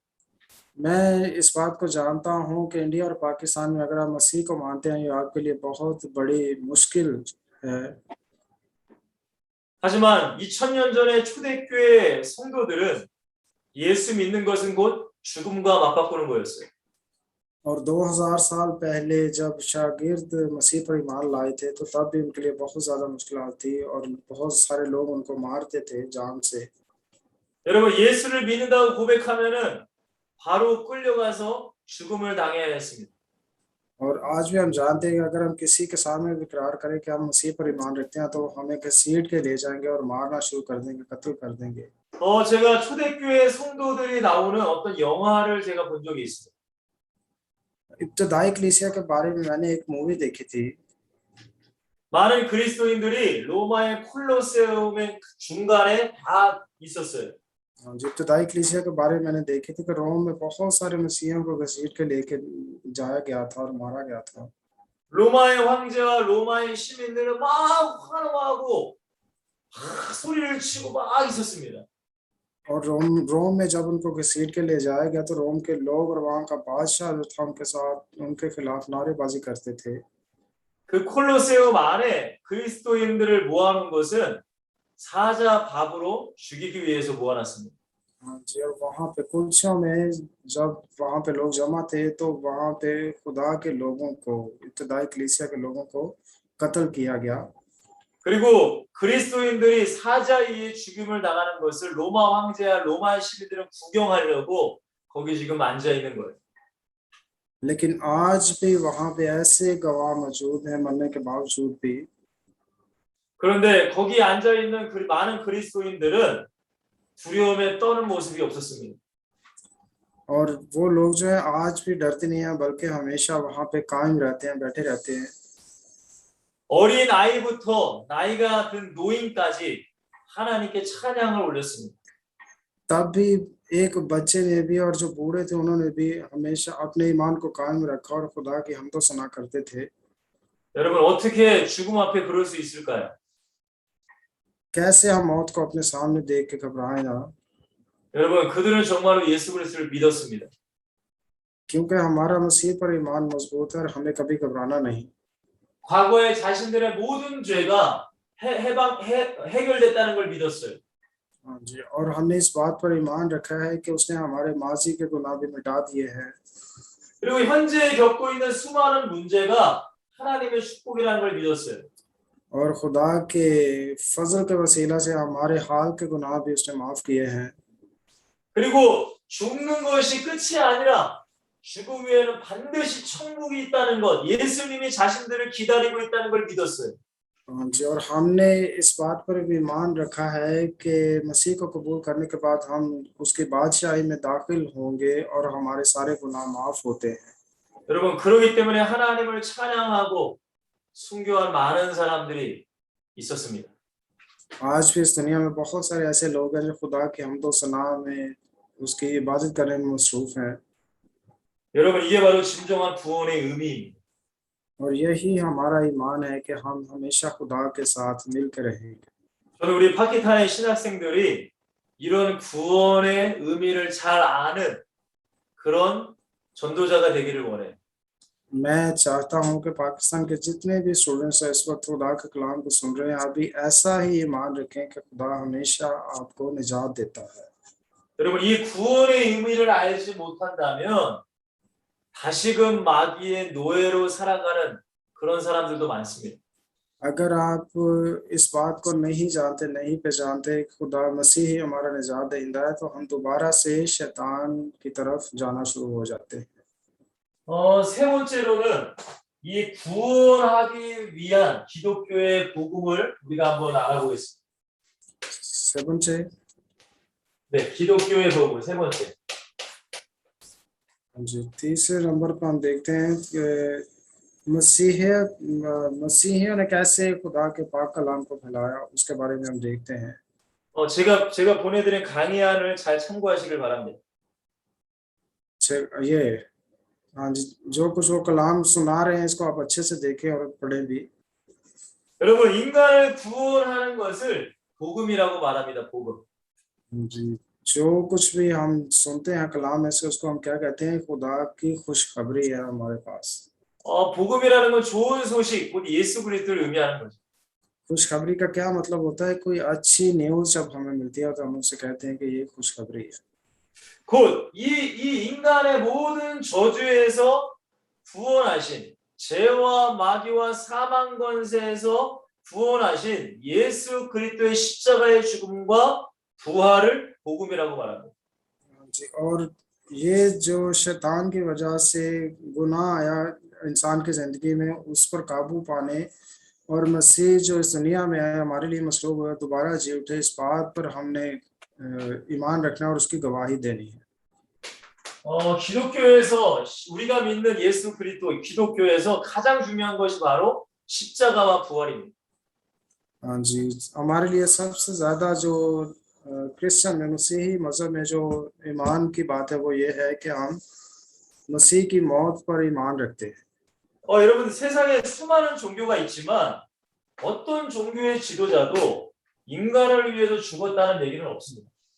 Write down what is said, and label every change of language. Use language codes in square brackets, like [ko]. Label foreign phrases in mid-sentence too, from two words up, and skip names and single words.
[ur] میں اس بات کو جانتا ہوں کہ انڈیا اور پاکستان میں اگر آپ مسیح کو مانتے ہیں، یہ آپ کے لیے بہت بڑی مشکل ہے. [ko] 하지만 2000년 전에 초대교회 성도들은 예수 믿는 것은 곧 죽음과 맞바꾸는 거였어요. [ur] اور 2000 سال پہلے جب شاگرد مسیح پر ایمان لائے تھے، تو تب بھی ان کے لیے بہت زیادہ مشکلات تھی اور بہت سارے لوگ ان کو مارتے تھے جان سے. [ko] 여러분 예수를 믿는다고 고백하면은 바로 끌려가서 죽음을 당해야 했습니다. [ur] اور آج بھی ہم جانتے ہیں کہ اگر ہم کسی کے سامنے بھی اقرار کریں کہ ہم مسیح پر ایمان رکھتے ہیں، تو ہمیں گھسیٹ کے لے جائیں گے اور مارنا شروع کر دیں گے، قتل کر دیں گے. [ko] 제가 초대교회 성도들이 나오는 어떤 영화를 제가 본 적이 있어요. [ur] ابتدائی کلیسیا کے بارے میں میں نے ایک مووی دیکھی تھی. [ko] 많은 그리스도인들이 로마의 콜로세움의 중간에 다 있었어요. [ur] جو ابتدائی کلیسیا کے بارے میں میں نے دیکھی تھی کہ روم میں بہت سارے مسیحیوں کو گھسیٹ کے لے کے جایا گیا تھا اور مارا گیا تھا. [ko] 로마의 황제와 로마의 시민들은 막 환호하고 막 소리를 치고 막 있었습니다. [ur] اور روم میں جب ان کو گھسیٹ کے لے جایا گیا، تو روم کے لوگ اور وہاں کا بادشاہ جو تھا ان کے ساتھ ان کے خلاف نعرے بازی کرتے تھے. [ko] 그 콜로세움 안에 그리스도인들을 모아놓은 것은 사자 밥으로 죽이기 위해서 모아놨습니다. [ur] جی، اور وہاں پہ کلسیوں میں جب وہاں پہ لوگ جمع تھے، تو وہاں پہ خدا کے لوگوں کو، ابتدائی کلیسیا کے لوگوں کو قتل کیا گیا. [ko] 그리고 그리스도인들이 사자의 죽임을 당하는 것을 로마 황제와 로마 시민들은 구경하려고 거기 지금 앉아 있는 거예요. [ur] لیکن آج بھی وہاں پہ ایسے گواہ موجود ہیں مرنے کے باوجود بھی. [ko] 그런데 거기 앉아 있는 많은 그리스도인들은 두려움에 떠는 모습이 없었습니다. [ur] اور وہ لوگ جو ہے آج بھی ڈرتے نہیں ہیں، بلکہ ہمیشہ وہاں پہ قائم رہتے ہیں، بیٹھے رہتے ہیں. [ko] 어린 아이부터 나이가 든 노인까지 하나님께 찬양을 올렸습니다. [ur] تب بھی ایک بچے نے بھی اور جو بوڑھے تھے انہوں نے بھی ہمیشہ اپنے ایمان کو قائم رکھا اور خدا کی حمد و ثنا کرتے تھے. [ko] 여러분 어떻게 죽음 앞에 그럴 수 있을까요? [ur] کیسے ہم موت کو اپنے سامنے دیکھ کے گھبرائیں نا? [ko] 여러분 그들은 정말로 예수 그리스도를 믿었습니다. [ur] کیونکہ ہمارا مسیح پر ایمان مضبوط ہے اور ہمیں کبھی گھبرانا نہیں. [ko] 과거에 자신들의 모든 죄가 해결됐다는 걸 믿었어요. [ur] ہاں جی، اور ہم نے اس بات پر ایمان رکھا ہے کہ اس نے ہمارے ماضی کے گناہ بھی مٹا دیے ہیں. [ko] 그리고 현재 겪고 있는 수많은 문제가 하나님의 축복이라는 걸 믿었어요. [ur] اور خدا کے فضل کے وسیلہ سے ہمارے حال کے گناہ بھی اس نے معاف کیے ہیں. [ko] 그리고 죽는 것이 끝이 아니라 죽음 위에는 반드시 천국이 있다는 것, 예수님이 자신들을 기다리고 있다는 걸 믿었어요. [ur] ہاں جی، اور ہم نے اس بات پر بھی ایمان رکھا ہے کہ مسیح کو قبول کرنے کے بعد ہم اس کی بادشاہی میں داخل ہوں گے اور ہمارے سارے گناہ معاف ہوتے ہیں. [ko] 여러분 그러기 때문에 하나님을 찬양하고 순교한 많은 사람들이 있었습니다. [ur] آج بھی اس دنیا میں بہت سارے ایسے لوگ ہیں جو خدا کے حمد و ثنا میں اس کی عبادت کرنے میں مصروف ہیں [ko] 여러분 이게 바로 진정한 구원의 의미입니다. [ur] اور یہی ہمارا ایمان ہے کہ ہم ہمیشہ خدا کے ساتھ مل کر رہیں گے. [ko] 저는 우리 파키탄의 신학생들이 이런 구원의 의미를 잘 아는 그런 전도자가 되기를 원해요. [ur] میں چاہتا ہوں کہ پاکستان کے جتنے بھی اسٹوڈنٹس ہیں اس وقت خدا کے کلام کو سن رہے ہیں، آپ بھی ایسا ہی ایمان رکھیں کہ خدا ہمیشہ آپ کو نجات دیتا ہے. [ko] 여러분 이 구원의 의미를 알지 못한다면 다시금 마귀의 노예로 살아가는 그런 사람들도 많습니다. [ur] اگر آپ اس بات کو نہیں جانتے، نہیں پہچانتے کہ خدا مسیح ہی ہمارا نجات دہندہ ہے، تو ہم دوبارہ سے شیطان کی طرف جانا شروع ہو جاتے ہیں. [ko] 세 번째로는 이 구원하기 위한 기독교의 복음을 우리가 한번 알아보겠습니다. 세 번째, 네, 기독교의 복음 세 번째. [ur] جی تیسرے نمبر پر ہم دیکھتے ہیں کہ مسیحیوں نے کیسے خدا کے پاک کلام کو پھیلایا، اس کے بارے میں ہم دیکھتے ہیں. [ko] 제가 보내드린 강의안을 잘 참고하시길 바랍니다. [ur] یہ ہاں جی، جو کچھ وہ کلام سنا رہے ہیں اس کو آپ اچھے سے دیکھیں اور پڑھیں بھی. [ko] 여러분 인간을 구원하는 것을 복음이라고 말합니다. 복음. [ur] جی، جو کچھ بھی ہم سنتے ہیں کلام میں سے اس کو ہم کیا کہتے ہیں? خدا کی خوشخبری ہے ہمارے پاس. [ko] 복음이라는 건 좋은 소식, 곧 예수 그리스도를 의미하는 거죠. [ur] خوشخبری کا کیا مطلب ہوتا ہے؟ کوئی اچھی نیوز جب ہمیں ملتی ہے تو ہم اس سے کہتے ہیں کہ یہ خوشخبری ہے. [ko] 곧 이 인간의 모든 저주에서 구원하신, 죄와 마귀와 사망 권세에서 구원하신 예수 그리스도의 십자가의 죽음과 부활을 복음이라고 말합니다. [ur] جی، اور یہ جو شیطان کی وجہ سے گناہ آیا انسان کی زندگی میں، اس پر قابو پانے اور مسیح جو اس دنیا میں آیا ہمارے لیے مصلوب ہوا، دوبارہ جی اٹھے، اس بات پر ہم نے ایمان رکھنا اور اس کی گواہی دینی ہے. [ko] 기독교에서 우리가 믿는 예수 그리스도, 기독교에서 가장 중요한 것이 바로 십자가와 부활입니다. [ur] ہاں جی، ہمارے لیے سب سے زیادہ جو کرسچن میں، مسیحی مذہب میں جو ایمان کی بات ہے وہ یہ ہے کہ ہم مسیح کی موت پر ایمان رکھتے ہیں. [ko] 여러분 세상에 수많은 종교가 있지만 어떤 종교의 지도자도 인간을 위해서 죽었다는 얘기는 없습니다.